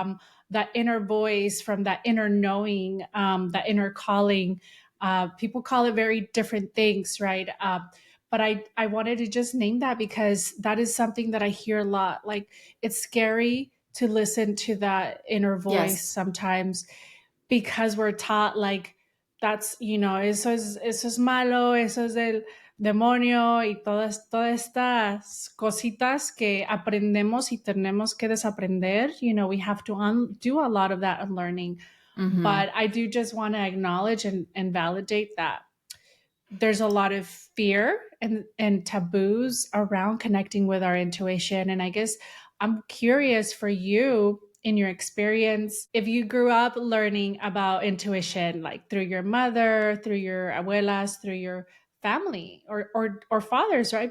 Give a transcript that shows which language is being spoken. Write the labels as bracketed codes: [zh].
[en] From that inner voice, from that inner knowing, that inner calling. People call it very different things, right? But I wanted to just name that because that is something that I hear a lot. Like it's scary to listen to that inner voice Yes. sometimes because we're taught like that's, [es] eso es malo, eso es el demonio y todas estas cositas que aprendemos y tenemos que desaprender. [en] We have to do a lot of that unlearning. Mm-hmm. But I do just want to acknowledge and validate that there's a lot of fear and taboos around connecting with our intuition. And I guess I'm curious for you in your experience, if you grew up learning about intuition, like through your mother, through your abuelas, through your family or fathers, right?